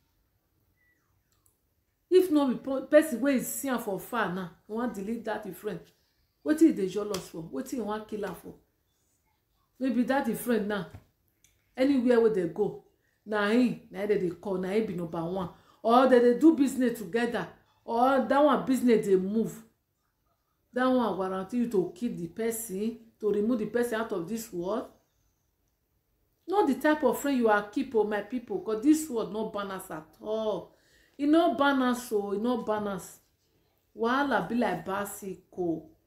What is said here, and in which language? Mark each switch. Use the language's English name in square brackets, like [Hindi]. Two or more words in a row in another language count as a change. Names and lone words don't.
[Nigerian Pidgin] If no be person wey is see am for far now, you wan delete that friend. Wetin you dey jealous for? Wetin you wan kill am for? Maybe that friend now, anywhere wey they go, na him dey call, na him be number one. Or they do business together, or that one business dey move. That one guarantee you to kill the person, to remove the person out of this world. Not the type of friend you are keep, oh, my people, because this world no balance at all. E no balance, so e no balance. Wahala be like bicycle.